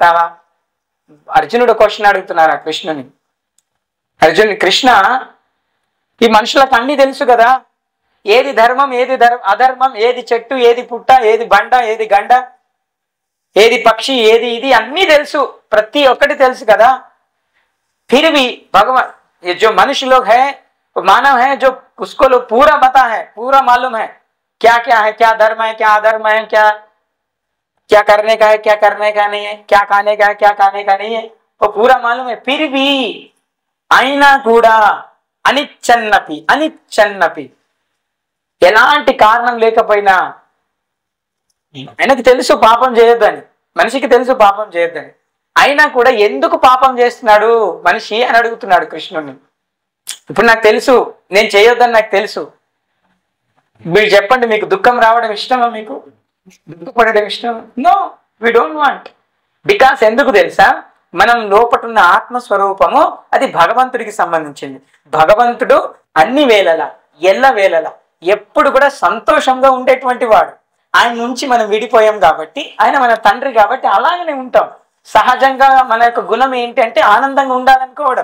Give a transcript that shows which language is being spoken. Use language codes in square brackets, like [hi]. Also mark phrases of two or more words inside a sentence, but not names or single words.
[te] అర్జునుడు క్వశ్చన్ అడుగుతున్నారు ఆ కృష్ణుని. కృష్ణ, ఈ మనుషులకు అన్ని తెలుసు కదా, ఏది ధర్మం, ఏది అధర్మం, ఏది చెట్టు, ఏది పుట్ట, ఏది బండ, ఏది గండ, ఏది పక్షి ఏది ఇది అన్నీ తెలుసు, ప్రతి ఒక్కటి తెలుసు కదా. [hi] फिर भी भगवान ये जो मनुष्य लोग है, मानव है, जो उसको लोग पूरा पता है, पूरा मालूम है क्या क्या है, क्या धर्म है, क्या अधर्म है, क्या क्या करने का है, क्या करने का नहीं है, क्या खाने का है, क्या खाने का नहीं है, वो पूरा मालूम है. फिर भी [te] అయినా కూడా అనిచ్చన్నపి ఎలాంటి కారణం లేకపోయినా ఆయనకు తెలుసు పాపం చేయొద్దని, మనిషికి తెలుసు పాపం చేయొద్దని, అయినా కూడా ఎందుకు పాపం చేస్తున్నాడు మనిషి అని అడుగుతున్నాడు కృష్ణుడిని. ఇప్పుడు నాకు తెలుసు నేను చేయొద్దని నాకు తెలుసు, మీరు చెప్పండి మీకు దుఃఖం రావడం ఇష్టమా, మీకు దుఃఖపడడం ఇష్టమా? [en] No, we don't want. [te] బికాస్ ఎందుకు తెలుసా, మనం లోపటున్న ఆత్మస్వరూపము అది భగవంతుడికి సంబంధించింది. భగవంతుడు అన్ని వేళల ఎల్ల వేళల ఎప్పుడు కూడా సంతోషంగా ఉండేటువంటి వాడు. ఆయన నుంచి మనం విడిపోయాం కాబట్టి, ఆయన మన తండ్రి కాబట్టి అలాగనే ఉంటాం. సహజంగా మన యొక్క గుణం ఏంటంటే ఆనందంగా ఉండాలనుకోవడం.